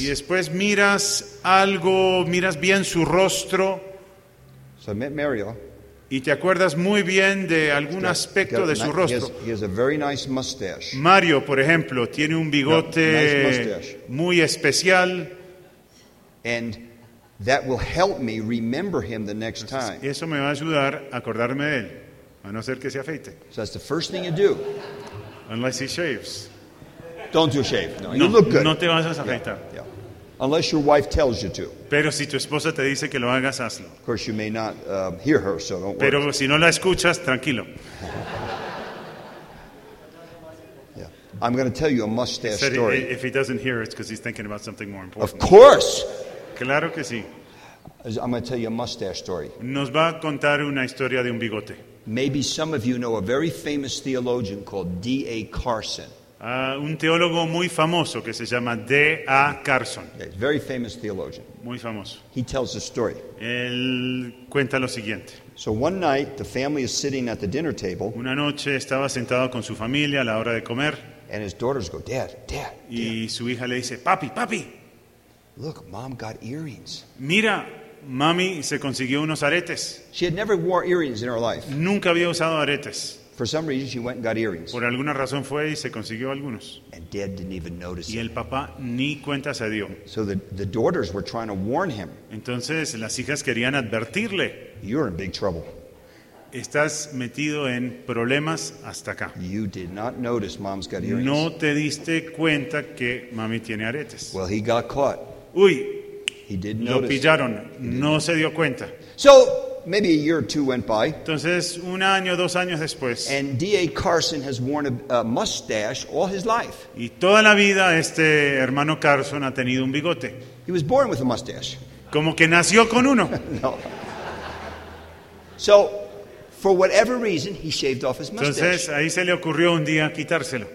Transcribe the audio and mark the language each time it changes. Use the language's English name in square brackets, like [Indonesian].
[Spanish] Y después miras algo, miras bien su rostro. [English] So I met Mario. [Spanish] Y te acuerdas muy bien de algún aspecto de su rostro. [English] He has a very nice mustache. [Spanish] Mario, por ejemplo, tiene un bigote muy especial. [English] And that will help me remember him the next time. [Spanish] Eso me va a ayudar a acordarme de él, a no ser que se afeite. [English] So that's the first thing you do. Unless he shaves. Don't you shave. No, you look good. [Spanish] No te vas a afeitar. [English] Yeah. Unless your wife tells you to. [Spanish] Pero si tu esposa te dice que lo hagas, hazlo. [English] Of course, you may not hear her, so don't worry. [Spanish] Pero si no la escuchas, tranquilo. [English] Yeah. I'm going to tell you a mustache story. If he doesn't hear, it's because he's thinking about something more important. Of course. [Spanish] Claro que sí. [English] I'm going to tell you a mustache story. [Spanish] Nos va a contar una historia de un bigote. [English] Maybe some of you know a very famous theologian called D.A. Carson. [Spanish] Un teólogo muy famoso que se llama D.A. Carson. [English] Yeah, very famous theologian. [Spanish] Muy famoso. [English] He tells a story. [Spanish] Él cuenta lo siguiente. [English] So one night the family is sitting at the dinner table. [Spanish] Una noche estaba sentado con su familia a la hora de comer. [English] And his daughters go, Dad, Dad, Dad. [Spanish] Y su hija le dice, Papi, Papi. [English] Look, Mom got earrings. [Spanish] Mira, mami se consiguió unos aretes. [English] She had never wore earrings in her life. [Spanish] Nunca había usado aretes. [English] For some reason, she went and got earrings. [Spanish] Por alguna razón fue y se consiguió algunos. [English] And Dad didn't even notice. [Spanish] Y el papá ni cuenta se dio. [English] So the daughters were trying to warn him. [Spanish] Entonces las hijas querían advertirle. [English] You're in big trouble. [Spanish] Estás metido en problemas hasta acá. [English] You did not notice Mom's got earrings. [Spanish] No te diste cuenta que mami tiene aretes. [English] Well, he got caught. [Spanish] Uy. [English] He didn't notice. [Spanish] Lo pillaron. No se dio cuenta. [English] So maybe a year or two went by. [Spanish] Entonces, un año, dos años después. [English] And D.A. Carson has worn a mustache all his life. [Spanish] Y toda la vida este hermano Carson ha tenido un bigote. [English] He was born with a mustache. [Spanish] Como que nació con uno. No. [English] So, for whatever reason, he shaved off his mustache. [Spanish] Entonces, ahí se le ocurrió un día quitárselo.